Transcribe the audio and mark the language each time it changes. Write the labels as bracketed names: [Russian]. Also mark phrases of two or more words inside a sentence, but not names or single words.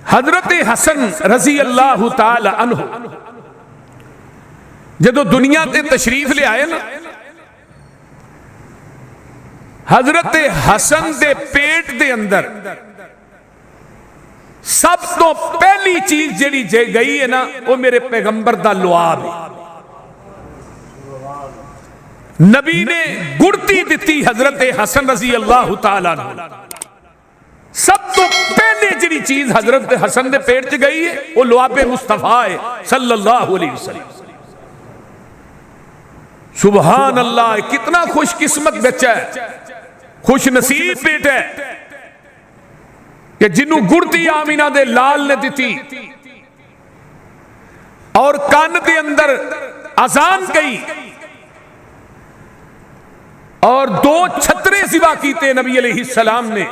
[Punjabi] حضرت حسن [Arabic] رضي الله تعالى عنه [Punjabi] جدوں دنیا تے تشریف لے آئے نا، حضرت حسن دے پیٹ دے اندر سب توں پہلی چیز جیہڑی گئی ہے نا، وہ میرے پیغمبر دا لعاب ہے. نبی نے گڑتی دی حضرت حسن [Arabic] رضي الله تعالى عنه. [Punjabi] سب توں پہلے جیہڑی چیز حضرت حسن دے پیٹ چ گئی ہے وہ لعاب مصطفیٰ ہے [Arabic] صلى الله عليه وسلم. سبحان الله, [Punjabi] کتنا خوش قسمت بچہ ہے، خوش نصیب بیٹا ہے کہ جنہوں گڑتی آمنہ دے لال نے دی اور کان کے اندر اذان گئی اور 2 چھترے سوا کیتے نبی علیہ السلام نے.